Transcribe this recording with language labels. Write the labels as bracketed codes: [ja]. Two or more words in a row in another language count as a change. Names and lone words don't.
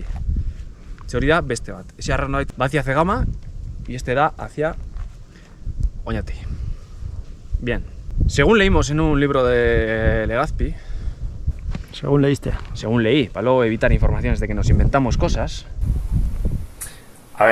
[eu] Se hori da beste bat. [es] Ese Arranoaitz va hacia Cegama y este da hacia Oñati. Bien. Según leímos en un libro de Legazpi, Según leíste. según leí, para luego evitar informaciones de que nos inventamos cosas.